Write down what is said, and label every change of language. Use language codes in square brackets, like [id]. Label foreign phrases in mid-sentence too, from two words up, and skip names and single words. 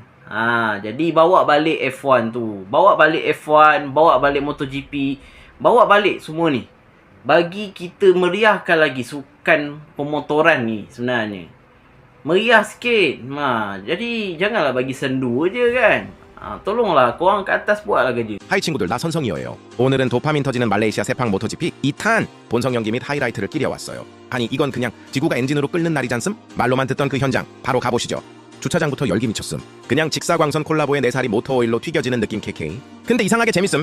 [ms] Jadi bawa balik F1 tu, bawa balik F1, bawa balik MotoGP, bawa balik semua ni. Bagi kita meriahkan lagi sukan pemotoran ni sebenarnya. Meriah sikit. Jadi janganlah bagi sendu je kan. tolonglah korang kat atas buatlah kerja. [ko] 하이 친구들, 나 선성이어예요. 오늘은 도파민 터지는 말레이시아 세팡 모토GP 2탄 본성 연기 및 하이라이트를 끼려왔어요. 아니 이건 그냥 지구가 엔진으로 끓는 날이잖음? 말로만 듣던 그 현장 바로 가보시죠. 주차장부터 열기 미쳤음. 그냥 직사광선 콜라보에 내 살이 모터오일로 튀겨지는 느낌 KK. 근데 이상하게 재밌음.